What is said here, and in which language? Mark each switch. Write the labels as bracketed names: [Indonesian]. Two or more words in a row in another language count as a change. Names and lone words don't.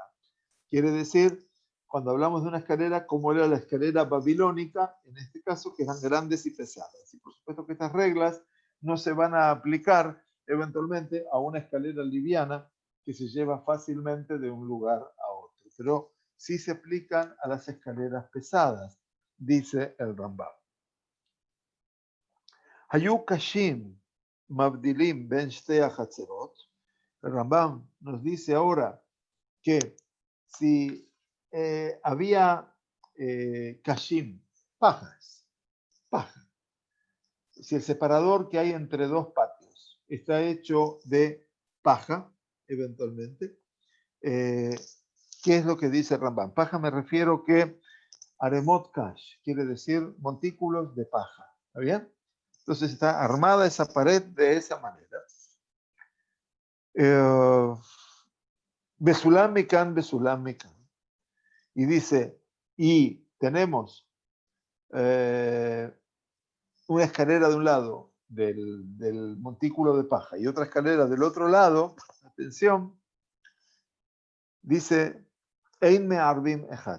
[Spanish] Quiere decir, cuando hablamos de una escalera, como era la escalera babilónica, en este caso, que eran grandes y pesadas. Y por supuesto que estas reglas no se van a aplicar eventualmente a una escalera liviana que se lleva fácilmente de un lugar a otro. Pero sí se aplican a las escaleras pesadas, dice el Rambam. [Hebrew] היו קשים מבדילים בין שתי חצרות. [Spanish] El Rambam nos dice ahora que si había kashim, paja, si el separador que hay entre dos patios está hecho de paja, eventualmente, ¿qué es lo que dice Rambam? Paja me refiero que [Hebrew] ערמות קש, [Spanish] quiere decir montículos de paja. ¿Está bien? Entonces está armada esa pared de esa manera. [Hebrew] בסולם מכאן בסולם מכאן. [Spanish] Y dice, y tenemos una escalera de un lado del montículo de paja y otra escalera del otro lado, atención, dice, [Hebrew] אין מערבים אחת.